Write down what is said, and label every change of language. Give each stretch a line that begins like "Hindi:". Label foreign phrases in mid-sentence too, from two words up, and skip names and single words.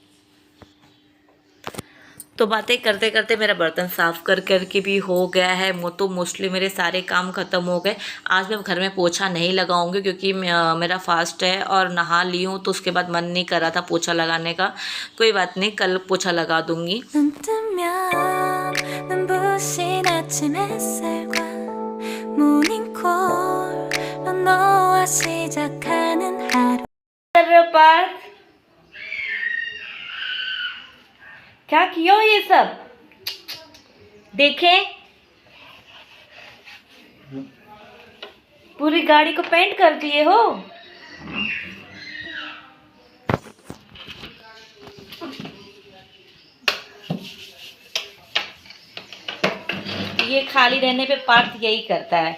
Hindi: तो बातें करते करते मेरा बर्तन साफ़ करके भी हो गया है। तो मोस्टली मेरे सारे काम ख़त्म हो गए। आज मैं घर में पोछा नहीं लगाऊंगी, क्योंकि मेरा फास्ट है और नहा ली हूँ, तो उसके बाद मन नहीं कर रहा था पोछा लगाने का। कोई बात नहीं, कल पोछा लगा दूंगी।
Korean: 눈 뜨면 눈부신 아침 햇살과 모닝콜로 너와 시작하는 하루
Hindi: पार्थ, क्या किया ये सब? देखें, पूरी गाड़ी को पेंट कर दिए हो। ये खाली रहने पे पार्थ यही करता है।